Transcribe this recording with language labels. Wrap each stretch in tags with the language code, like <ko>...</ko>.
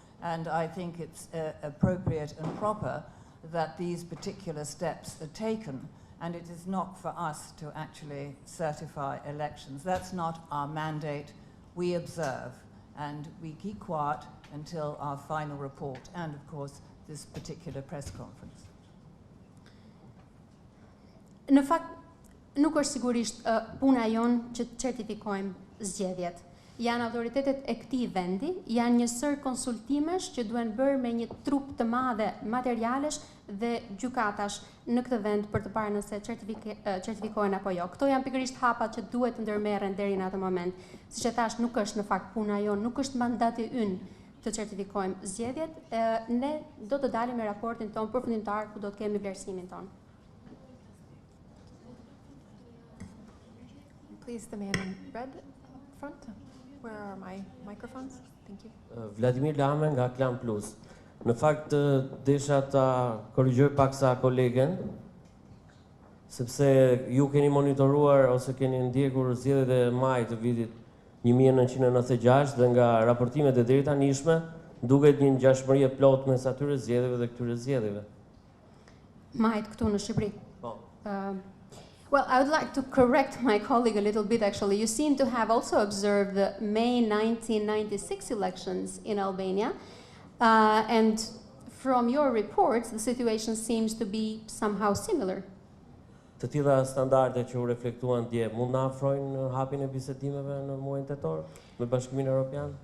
<en>And I think it's appropriate and proper that these particular steps are taken, and it is not for us to actually certify elections. That's not our mandate. We observe, and we keep quiet until our final report, and of course, this particular press conference.</en> <sq>Në fakt, nuk është sigurisht puna jonë që të certifikojmë zgjedhjet. Janë autoritetet e këtij vendi, janë një sër konsultimesh që duhen bërë me një trup të madhe materialesh dhe gjykatash në këtë vend për të parë nëse certifikohen apo jo. Këto janë pikërisht hapat që duhet të ndërmerren deri në atë moment. Siç e thash, nuk është në fakt puna jonë, nuk është mandati ynë të certifikojmë zgjedhjet. Ne do të dalim me raportin ton përfundimtar ku do të kemi vlerësimin ton.</sq> <en>Please, the man in red front. Where are my microphones? Thank you.</en> <sq>Vladimir Lame nga Klan Plus. Në fakt, desha ta korrigjoj paksa kolegen, sepse ju keni monitoruar ose keni ndjekur zgjedhjet e majit të vitit 1996 dhe nga raportimet e deri tanishme duket një ngjashmëri e plotë mes atyre zgjedhjeve dhe këtyre zgjedhjeve. Majit këtu në Shqipëri. Po.</sq> <en>Well, I would like to correct my colleague a little bit, actually. You seem to have also observed the May 1996 elections in Albania. And from your reports, the situation seems to be somehow similar.</en> <sq>Të tilla standarde që u reflektuan dje, mund na afrojnë hapjen e bisedimeve në muajin tetor me Bashkimin Evropian?</sq>